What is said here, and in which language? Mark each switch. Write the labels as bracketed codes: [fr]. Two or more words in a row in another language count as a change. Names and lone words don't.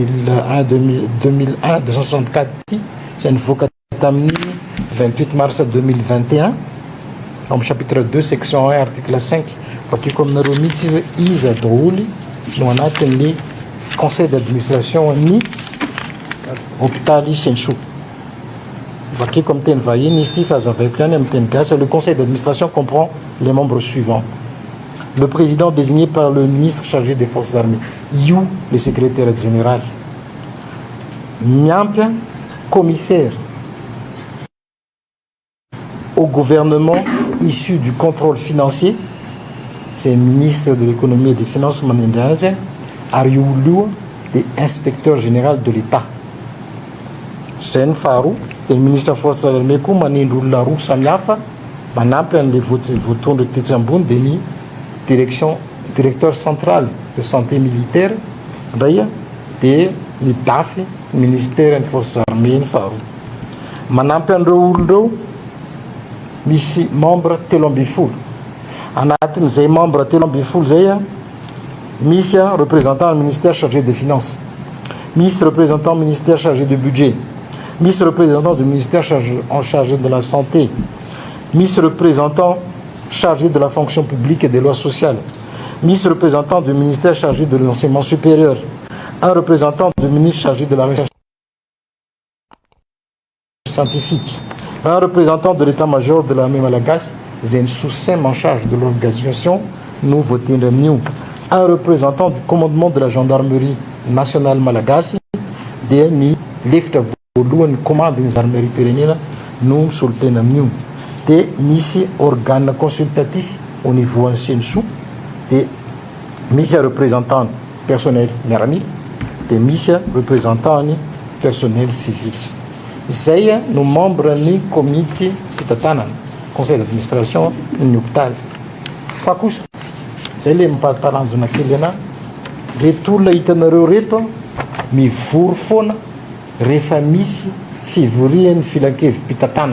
[mg] 2001-264 ty izay nivoaka tamin'ny 28 mars 2021 amin'ny [fr] chapitre 2 section 1 article 5 [mg] vakeko aminareo mihitsy izy hoe iza daholy no anatin'ny [fr] conseil d'administration [mg] ny hôpitaly Senchou. Vakeko amin'ny teny vahiny izy ty fa azavaiko ihany amin'ny teny gasy. [fr] Le conseil d'administration comprend les membres suivants: le président désigné par le ministre chargé des forces armées, io le secrétaire général, miampy commissaire au gouvernement issu du contrôle financier, c'est le ministre de l'économie et des finances manindriazy, [mg] ary io [fr] de inspecteur général de l'État. [mg] Zay ny faharoa. De [fr] ministre forces armées [mg] koa manindry olona roa samihafa manampy an'le voatondro tetsy ambony de ny [fr] directeur central de santé militaire [mg] ndray de ny DAF ministère ny [fr] forces armées [mg] ny faharoa. Manampy an'ireo olon'ireo misy membre telo amby folo. Anatin'izay membre telo amby folo zay misy [fr] représentant ministère chargé des finances, misy représentant ministère chargé du budget, misy représentant du ministère chargé de la santé, misy représentant chargé de la fonction publique et des lois sociales, misy représentant du ministère chargé de l'enseignement supérieur, un représentant du ministre chargé de la recherche scientifique, un représentant de l'état-major de l'armée malagasy, [mg] zay ny [fr] sous-sem en charge de l'organisation nouveau Tindamniou, un représentant du commandement de la gendarmerie nationale malagasy, de [mg] ny lefitra voalohany commande ny gendarmerie pirenena no misolo tena amin'io. De misy [fr] organe consultatif au niveau en Senchou, [mg] de misy [fr] représentant personnel miaramila, [mg] de misy [fr] représentant ny personnel civil. [mg] Zay no membre ny comité fitatanana [fr] conseil d'administration [mg] ny hôpitaly. Fa kosa zay le mipahatalanjona kely ana, reto olona hitanareo reto mivory foana rehefa misy fivorian'ny filankevim-pitatanana.